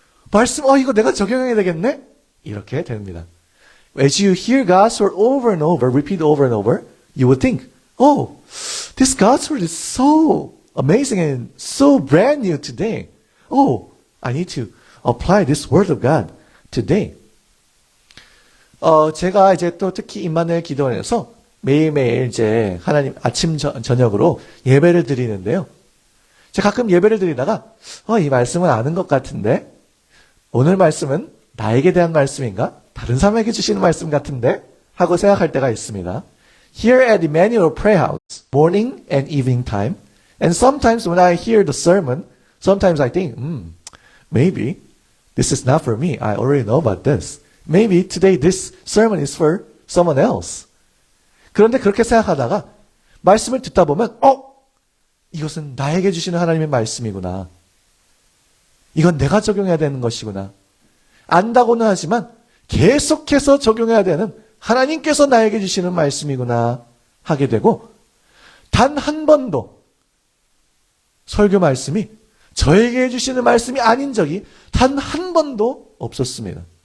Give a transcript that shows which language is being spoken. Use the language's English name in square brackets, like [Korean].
[Korean] 말씀, 이거 내가 적용해야 되겠네? 이렇게 됩니다. [English] As you hear God's word over and over, repeat over and over, you would think, this God's word is so amazing and so brand new today. I need to apply this word of God today. [Korean] 제가 또 특히 임마누엘 기도원에서 매일매일 하나님 아침 저녁으로 예배를 드리는데요. 제가 가끔 예배를 드리다가 이 말씀은 아는 것 같은데 오늘 말씀은 나에게 대한 말씀인가? 다른 사람에게 주시는 말씀 같은데? 하고 생각할 때가 있습니다. [English] Here at Emmanuel Prayer House, morning and evening time, and sometimes when I hear the sermon, sometimes I think, maybe this is not for me. I already know about this. Maybe today this sermon is for someone else. [Korean] 그런데 그렇게 생각하다가 말씀을 듣다 보면, 이것은 나에게 주시는 하나님의 말씀이구나. 이건 내가 적용해야 되는 것이구나. 안다고는 하지만 계속해서 적용해야 되는 하나님께서 나에게 주시는 말씀이구나 하게 되고 단 한 번도 설교 말씀이 저에게 주시는 말씀이 아닌 적이 단 한 번도 없었습니다.